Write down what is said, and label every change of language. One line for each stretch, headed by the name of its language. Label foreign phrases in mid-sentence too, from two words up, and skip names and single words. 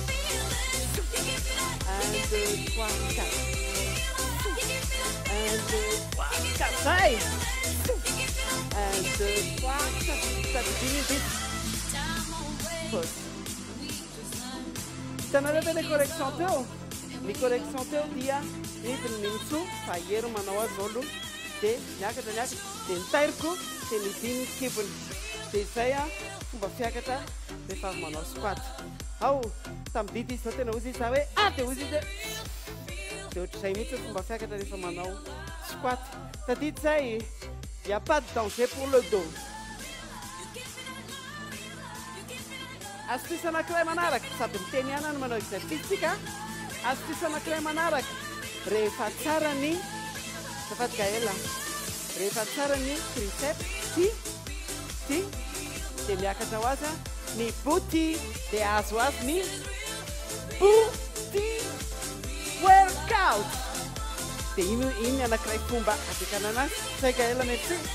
French: 1, 2, 3, 4. 1, 2, 3, 4. Hey! 1, 2, 3, 4. Ça finit vite. Pause. T'en as fait des corrections, Théo?
Malagasy: ny correction teo dia nidiny minitso fa ero manao azy olo dia miakatra dia nitairiko dia nidiny kibony dia izay a fomba fiakatra rehefa avy manao squat ao tamin'ny dity izy zao tena ozy izy za hoe dia ozy izy dia ohatr'izay mihitsy fomba fiakatra rehefa manao squat tadity zay
French: il n'y a pas de danger pour le dos.
Malagasy: Astuce anankiray manaraka sady miteny ihany manao exercice-tsika astuce anankiray manaraka rehefa tsara ny safady Gaël rehefa tsara ny triceps ty dia miakatra ho azy ny booty dia azo azy ny
English: booty workout
Malagasy: dia iny anankiray fomba adekana anazy zay Gaël merci